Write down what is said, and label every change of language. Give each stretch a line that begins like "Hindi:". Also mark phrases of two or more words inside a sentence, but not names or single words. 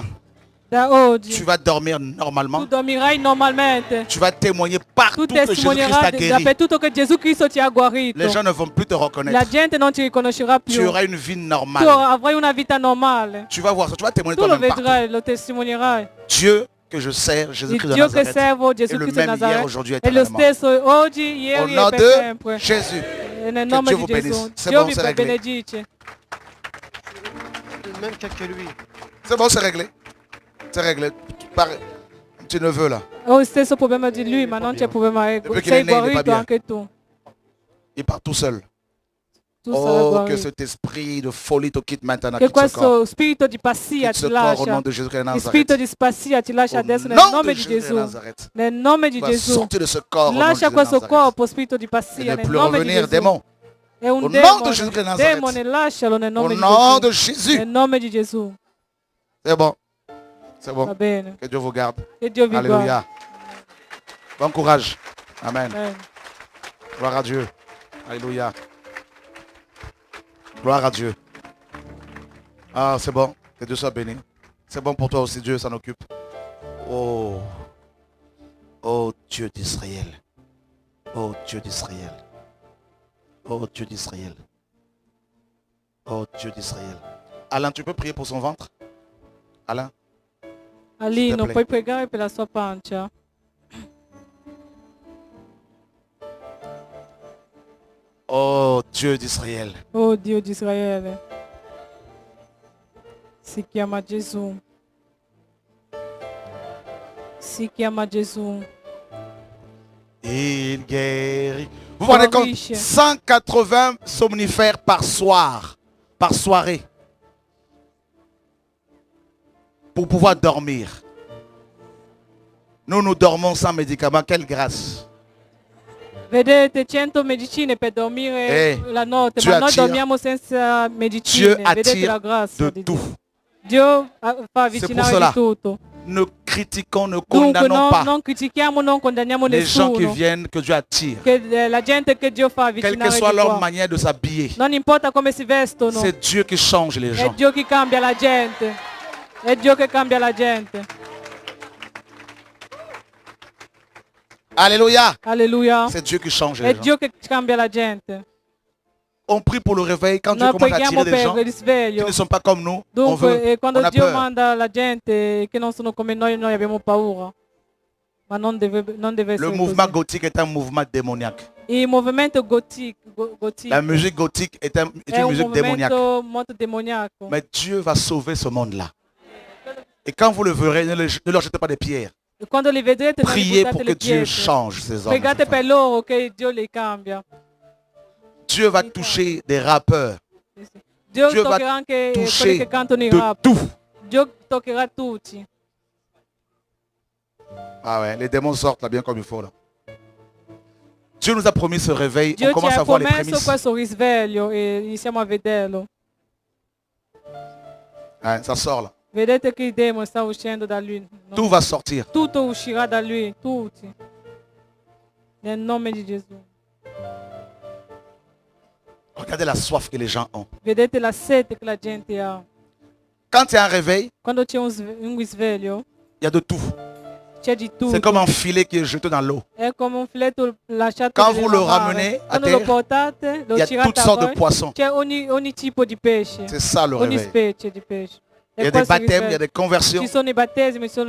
Italian: Da oggi
French: tu vas dormir normalement.
Italian: tu dormirai normalmente.
French: Tu vas témoigner partout Tu que Jésus-Christ
Italian: testimoniera
French: t'a guéri.
Italian: dappertutto che Gesù Cristo ti ha guarito.
French: Les gens ne vont plus te
Italian: La
French: reconnaître.
Italian: gente non ti riconoscerà più.
French: Tu auras une vie
Italian: Tu
French: normale.
Italian: avrai una vita normale.
French: Tu vas voir ça. Tu vas témoigner
Italian: Tu lo
French: toi-même partout.
Italian: vedrai, lo testimonierai.
French: Dieu que je sers, Il Jésus-Christ de
Italian: Dio che
French: Nazareth,
Italian: servo,
French: est
Italian: Gesù
French: le
Italian: Cristo di
French: même hier,
Italian: Nazareth,
French: aujourd'hui,
Italian: è lo
French: éternellement.
Italian: stesso oggi,
French: Au
Italian: ieri
French: nom
Italian: e per
French: de
Italian: sempre.
French: Jésus.
Italian: nel nome
French: Dieu
Italian: di
French: vous
Italian: Gesù.
French: bénisse. C'est
Italian: Dio
French: bon,
Italian: vi
French: c'est réglé.
Italian: benedice.
French: Le même cas que lui. C'est bon, c'est réglé. C'est réglé. Un petit neveu là.
Italian: Ho lo stesso problema di lui, ma non c'è problema.
French: Depuis qu'il
Italian: Sei
French: est né, il est pas
Italian: guarito
French: bien.
Italian: anche tu.
French: Il part tout seul.
Italian: Tu sarai
French: Oh, que
Italian: guarito.
French: cet esprit de folie te quitte maintenant.
Italian: Che
French: Quitte ce corps.
Italian: questo spirito di pazzia
French: Quitte ce
Italian: ti
French: corps au
Italian: lascia.
French: nom de Jésus Christ de
Italian: Il spirito
French: Nazareth.
Italian: di pazzia ti lascia
French: Au
Italian: adesso nel
French: nom
Italian: nome
French: de
Italian: di
French: Jésus de
Italian: Gesù.
French: Nazareth.
Italian: Nel nome di
French: Tu vas
Italian: Gesù.
French: sortir de ce corps au nom de
Italian: Lascia
French: Jésus de
Italian: questo
French: Nazareth.
Italian: corpo, spirito di
French: Il
Italian: pazzia,
French: ne
Italian: nel
French: plus
Italian: nome di
French: revenir,
Italian: Gesù.
French: démon.
Italian: È un
French: Au nom de Jésus de Nazareth.
Italian: demone, lascialo nel
French: Au
Italian: nome di
French: nom de
Italian: Gesù.
French: Jésus.
Italian: Nel nome di Gesù.
French: C'est bon. C'est
Italian: Va
French: bon.
Italian: bene.
French: Que Dieu vous garde.
Italian: Che Dio vi guardi.
French: Alléluia. Bon courage. Amen. Amen. Gloire à Dieu. Alléluia. Gloire à Dieu. Ah, c'est bon. Que Dieu soit béni. C'est bon pour toi aussi. Dieu s'en occupe. Oh. Oh Dieu d'Israël. Oh Dieu d'Israël. Oh Dieu d'Israël. Oh Dieu d'Israël. Alain, tu peux prier pour son ventre? Alain? Alino, plaît.
Italian: puoi pregare per la sua pancia?
French: Oh Dieu d'Israël.
Italian: Oh Dio di Israele. Si chiama Gesù. Si chiama Gesù.
French: Il guérit. Vous vous rendez compte?
Italian: Guérisce.
French: 180 somnifères par soir, par soirée, pour pouvoir dormir. Nous dormons sans médicaments. Quelle grâce.
Italian: Vedete 100 medicine per dormire la notte,
French: Dieu
Italian: ma noi
French: attire.
Italian: dormiamo senza medicine.
French: Dieu
Italian: Vedete
French: attire
Italian: la grazia
French: de
Italian: di
French: tout.
Italian: Dio. Dio fa
French: pour
Italian: avvicinare
French: cela.
Italian: di tutto.
French: Ne critiquons, ne
Italian: Dunque
French: condamnons pas
Italian: non critichiamo, non condanniamo
French: les gens qui
Italian: nessuno.
French: viennent, que Dieu attire.
Italian: Che la gente che Dio fa
French: Quelle
Italian: avvicinare
French: que soit
Italian: di
French: leur
Italian: qua.
French: manière de s'habiller,
Italian: Non importa come si vestono.
French: c'est Dieu qui change les
Italian: È
French: gens.
Italian: Dio che cambia la gente. È Dio che cambia la gente.
French: Alléluia.
Italian: Alleluia.
French: C'est Dieu qui change
Italian: È
French: les gens.
Italian: Dio che cambia la gente.
French: On prie pour le réveil. Quand Dieu
Italian: Noi
French: commence à
Italian: preghiamo
French: attirer des gens
Italian: per il
French: qui
Italian: risveglio.
French: ne sont pas comme nous, on
Italian: Dunque,
French: veut,
Italian: quando
French: on a
Italian: Dio
French: peur.
Italian: manda la gente che non sono come noi abbiamo paura. Ma non deve
French: Le
Italian: essere
French: mouvement
Italian: così.
French: gothique est un mouvement démoniaque.
Italian: Il movimento gotico
French: La musique gothique est
Italian: è
French: une
Italian: un
French: musique démoniaque.
Italian: movimento molto demoniaco.
French: Mais Dieu va sauver ce monde-là. Et quand vous le verrez, ne leur jetez pas des pierres.
Italian: E quando li vedrete non li
French: Priez
Italian: buttate
French: pour que
Italian: le
French: Dieu
Italian: pietre.
French: change ces hommes.
Italian: Pregate per loro che Dio li cambia.
French: Dieu va toucher des rappeurs.
Italian: Dio Dio va toccherà anche quelli
French: toucher
Italian: che cantano il
French: de
Italian: rap.
French: tout.
Italian: Dio toccherà tutti.
French: Ah ouais, les démons sortent là bien comme il faut là. Dieu nous a promis ce réveil.
Italian: Dio
French: On
Italian: ci
French: commence
Italian: ha
French: à voir les
Italian: promesso
French: prémices.
Italian: questo risveglio e iniziamo a vederlo.
French: Ouais, ça sort là.
Italian: Vedete che il demone sta uscendo da lui. No?
French: Tout va sortir.
Italian: Tutto uscirà da lui, tutti. Nel nome di Gesù.
French: Regardez la soif que les gens ont.
Italian: Vedete la sete che la gente ha.
French: Quand il y a un réveil,
Italian: Quando c'è un risveglio,
French: il y a de tout.
Italian: c'è di tutto.
French: C'est comme un filet qui est jeté dans l'eau.
Italian: È come un filetto lasciato
French: Quand
Italian: nella
French: vous le
Italian: mare.
French: ramenez à
Italian: Quando lo
French: terre,
Italian: portate, lo
French: Il y a
Italian: tirate
French: toutes
Italian: a
French: sortes de
Italian: voi,
French: poissons.
Italian: c'è ogni tipo di pesce.
French: C'est ça le
Italian: Ogni
French: réveil.
Italian: specie di pesce.
French: Il y
Italian: E
French: a des
Italian: questo è il
French: baptêmes, il y a
Italian: risveglio.
French: des conversions.
Italian: Ci sono i battesimi, ci sono le